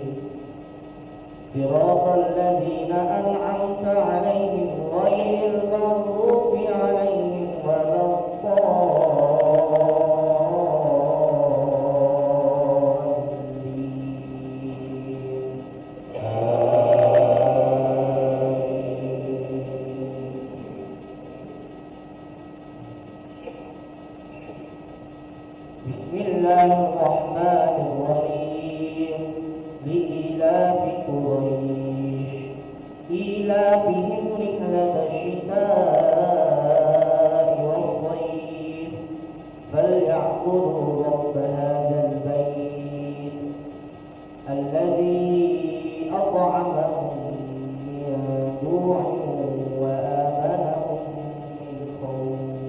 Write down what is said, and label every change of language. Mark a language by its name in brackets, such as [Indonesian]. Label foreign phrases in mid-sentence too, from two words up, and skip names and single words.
[Arabic] صراط الذين أنعمت عليهم غير المغضوب عليهم ولا الضالين. بسم الله الرحمن الرحيم. لإيلاف قريش إيلافهم رحلة الشتاء والصيف فليعبدوا رب هذا البيت الذي أطعمهم من جوع وآمنهم من خوف.